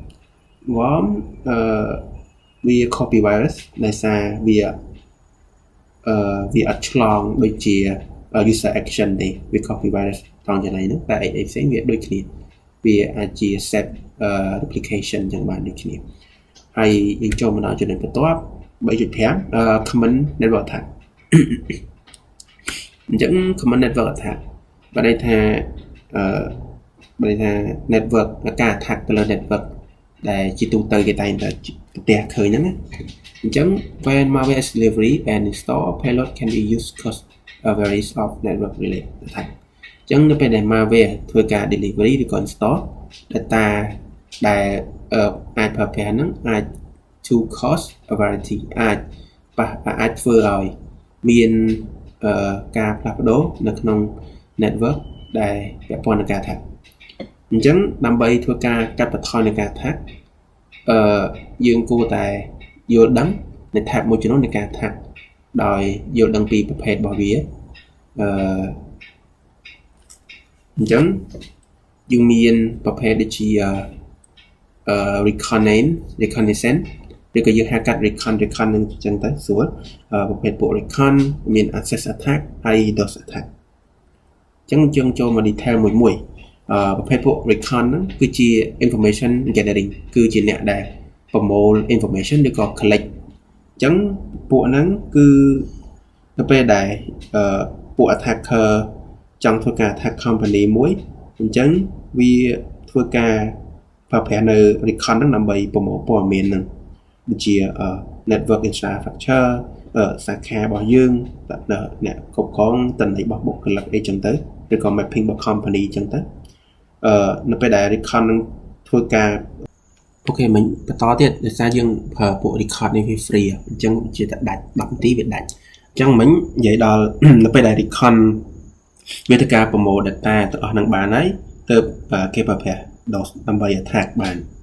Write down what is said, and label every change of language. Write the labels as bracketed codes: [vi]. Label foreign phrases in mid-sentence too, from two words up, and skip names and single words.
[km] វា [en] copy virus [km] ដោយសារវាអត់ឆ្លងដូចជា [en] user action [km] ទេវា [en] copy virus [km] ត្រង់ចំណៃហ្នឹងតែអីផ្សេងវាដូចគ្នាវាអាចជា [en] set replication [km] ចឹងបានដូចគ្នាហើយយើងចូលមកដល់ចំណុចបន្ទាប់ 3.5 [en] common network attack [km] អញ្ចឹង [en] common network attack [km] បានន័យថា network ការ attack ទៅលើ network ដែលជាទូទៅគេតែងតែប្រទះឃើញហ្នឹងណាអញ្ចឹង [en] when malware is delivery and install payload can be used cause varies of network related attack [km] អញ្ចឹងនៅពេលដែល malware ធ្វើការ [en] delivery [km] ឬក៏ [en] install data [km] ដែលអាចប្រើប្រាស់ហ្នឹងអាច [en] to cause a variety [km] អាចធ្វើឲ្យមានការផ្លាស់ប្ដូរនៅក្នុង network ដែលពាក់ព័ន្ធនឹងការ attack អញ្ចឹងដើម្បីធ្វើការកាត់បន្ថយនៃការ attack យើងគួរតែយល់ដឹងនៃ type មួយចំនួននៃការ attack ដោយយល់ដឹងពីប្រភេទរបស់វា អញ្ចឹងយើងមានប្រភេទដូចជា reconnaissance ឬក៏យើងហៅកាត់ recon នឹងអញ្ចឹងទៅស្រួលប្រភេទពួក recon មាន [en] access attack [km] ហើយ [en] DOS attack [km] អញ្ចឹងយើងចូលមក detail មួយប្រភេទពួក recon ហ្នឹងគឺជា [en] information gathering [km] គឺជាអ្នកដែលប្រមូល information ឬក៏ collect អញ្ចឹងពួកហ្នឹងគឺទៅពេលដែលពួក attacker ចង់ធ្វើការ [en] attack company [km] មួយអ ញ្ចឹងវាធ្វើការប្រើប្រាស់នៅ recon ហ្នឹងដើម្បីប្រមូលព័ត៌មានហ្នឹងដូចជា [en] network infrastructure [km] សាខារបស់យើងអ្នកគ្រប់គ្រងតន័យរបស់បុគ្គលិក អីចឹងទៅឬក៏ mapping របស់ company ចឹងទៅនៅពេលដែល recon នឹងធ្វើការអូខេមិញបន្តទៀតដោយសារយើងប្រើពួក record នេះវា free អញ្ចឹងជាតែដាច់10នាទីវាដាច់អញ្ចឹងមិញនិយាយដល់នៅពេលដែល recon វាធ្វើការប្រមូល data ទាំងអស់នឹងបានហើយទើបគេប្រើប្រាស់ DOS ដើម្បី attack បាន